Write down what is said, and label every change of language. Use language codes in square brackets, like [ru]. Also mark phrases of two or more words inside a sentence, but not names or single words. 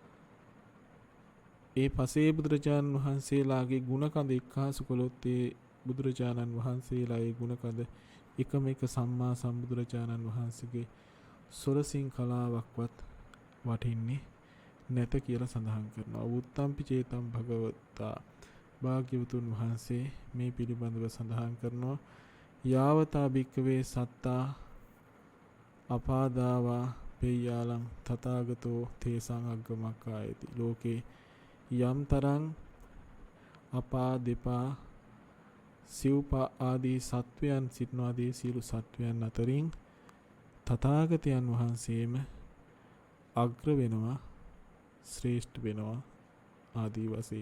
[si] ඒ පසේ බුදුරජාණන් වහන්සේලාගේ ගුණකඳ එක්කාසු කළොත් ඒ බුදුරජාණන් වහන්සේලා ඒ ගුණකඳ එකම එක සම්මා සම්බුදුරජාණන් වහන්සේගේ සොරසින් කලාවක්වත් වටින්නේ නැත කියලා සඳහන් කරනවා. [pi] උත්තම්පි චේතම් භගවතා [si] භාග්‍යවතුන් වහන්සේ මේ පිළිබඳව සඳහන් කරනවා. [pi] යාවතා භික්කවේ සත්තා අපාදාවා පෙය්‍යාලං තථාගතෝ තේසං අග්ගමක්ඛායති. [si] ලෝකේ යම් තරං අපා දෙපා සිව්පා ආදී සත්වයන් සිටනවාදී සියලු සත්වයන් අතරින් තථාගතයන් වහන්සේම අග්‍ර වෙනවා, ශ්‍රේෂ්ඨ වෙනවා ආදී වශයෙන්.